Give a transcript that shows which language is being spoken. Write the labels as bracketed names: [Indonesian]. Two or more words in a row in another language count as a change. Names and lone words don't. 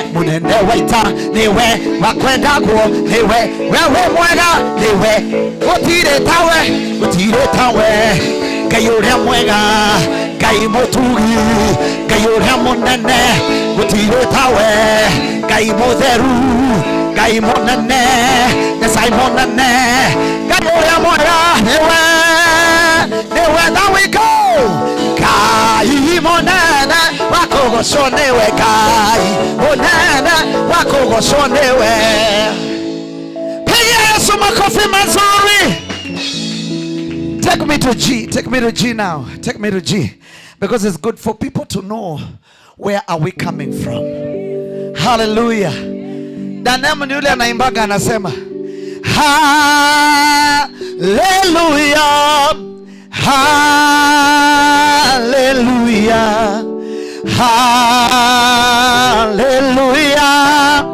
[Kikuyu] munene waita, niwe wakwendagwo, niwe wewe mwega, niwe gutire tawe, Ngai uria mwega, Ngai mutugi, Ngai uria munene, gutire tawe, Ngai mutheru, Ngai munene, Ngai munene, Ngai uria mwega, niwe. [English] There we go. [Kikuyu] Ngai monene wakogoshwo niwe. Ngai monene wakogoshwo niwe. [Swahili] Pigia Yesu makofi mazuri. [English] Take me to G now. Take me to G. Because it's good for people to know where are we coming from. Hallelujah. [Swahili] Danemu ni yule anaimbaga anasema, Hallelujah, hallelujah, hallelujah.